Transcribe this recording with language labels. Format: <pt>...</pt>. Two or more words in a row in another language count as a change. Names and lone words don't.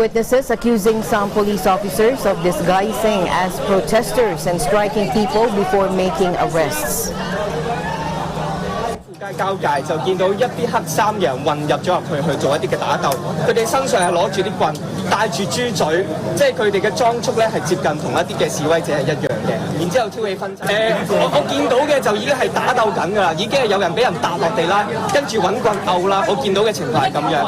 <en>witnesses accusing some police officers of disguising as protesters and striking people before making arrests.</en> <yue>交界就見到一啲黑衫嘅人混入咗入去做一啲嘅打鬥，佢哋身上係攞住啲棍，戴住豬嘴，即係佢哋嘅裝束咧係接近同一啲嘅示威者係一樣嘅，然之後挑起紛爭。我見到嘅就已經係打鬥緊㗎啦，已經係有人俾人搭落地啦，跟住揾棍毆啦，我見到嘅情況係咁樣。</yue>